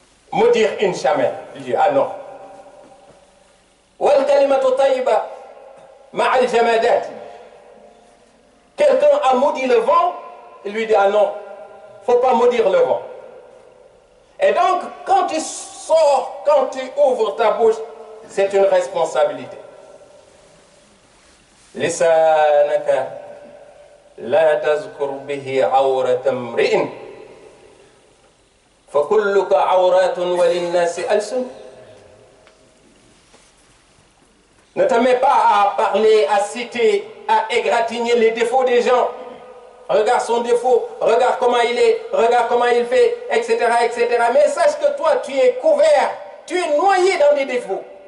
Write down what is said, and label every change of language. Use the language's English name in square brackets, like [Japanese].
[French] Maudire une chamelle. Il dit, ah non. [Arabic] Wal kalimatu tayyiba ma'al jamadat. [French] Quelqu'un a maudit le vent, il lui dit, ah non, il ne faut pas maudire le vent. Et donc, quand tu sors, quand tu ouvres ta bouche, c'est une responsabilité. [Arabic] Lisanaka لا تذكر به عورة امرئ فكلك عورات وللناس ألسن. [French] Ne te mets pas à parler, à citer, à égratigner les défauts des gens. Regarde son défaut, regarde comment il est, regarde comment il fait, etc., etc. Mais sache que toi, tu es couvert, tu es noyé dans des défauts.